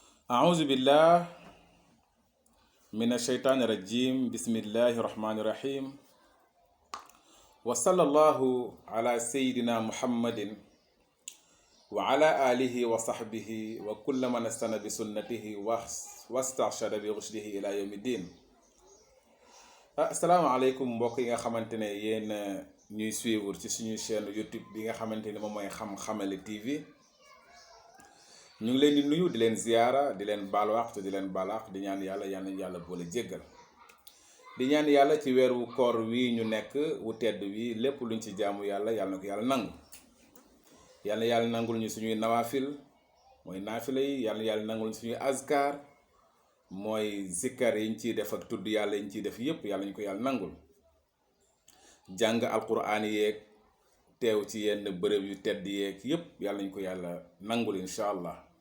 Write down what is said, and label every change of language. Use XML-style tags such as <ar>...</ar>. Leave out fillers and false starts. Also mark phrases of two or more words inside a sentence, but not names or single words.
<ar>أعوذ بالله من الشيطان الرجيم بسم الله الرحمن الرحيم وصلى الله على سيدنا محمد وعلى آله وصحبه وكل من استنى بسنته واسترشد برشده إلى يوم الدين.</ar> <wo>asalaamaaleykum mbokk yi nga xamante ne yéen ñuy suivre ci suñu chaîne YouTube bi nga xamante ne moom mooy xam-xamale TV ñu ngi leen di nuyu di leen ziyaara di leen baalwaax te di leen baalaax di ñaan yàlla yal nañu yàlla boole jéggal di ñaan yàlla ci weeru koor wi ñu nekk wu tedd wi lépp luñ ci jaamu yàlla yàlla na ko yàlla nangu yàlla nangul ñu suñuy nawaafil mooy naafila yi yàlla nangul ñu suñuy azkar mooy zikkar yi ñu ciy def ak tudd yàlla yi ñu ciy def yépp yàlla ñu ko yàlla nangul jàng alquran yeeg teew ci yenn bërëb yu tedd yeeg yépp yàlla ñu ko yàlla nangul</wo> <ar>إن شاء الله.</ar>